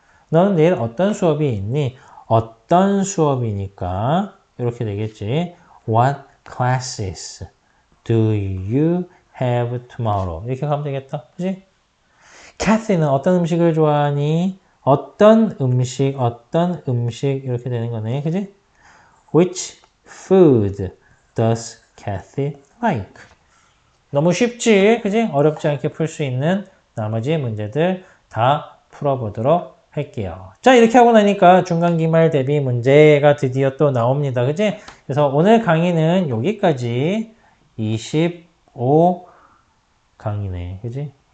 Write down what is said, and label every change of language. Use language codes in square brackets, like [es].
[ko] 너는 내일 어떤 수업이 있니? 어떤 수업이니까 이렇게 되겠지. [en] What classes do you have tomorrow? [ko] 이렇게 가면 되겠다. 그지? Kathy는 어떤 음식을 좋아하니? 어떤 음식 이렇게 되는 거네. 그지? [en] Which food does Kathy like? [ko] 너무 쉽지? 그지? 어렵지 않게 풀 수 있는 나머지 문제들 다 풀어보도록 할게요. 자, 이렇게 하고 나니까 중간기말 대비 문제가 드디어 또 나옵니다. 그지? 그래서 오늘 강의는 여기까지 25강이네. 그지?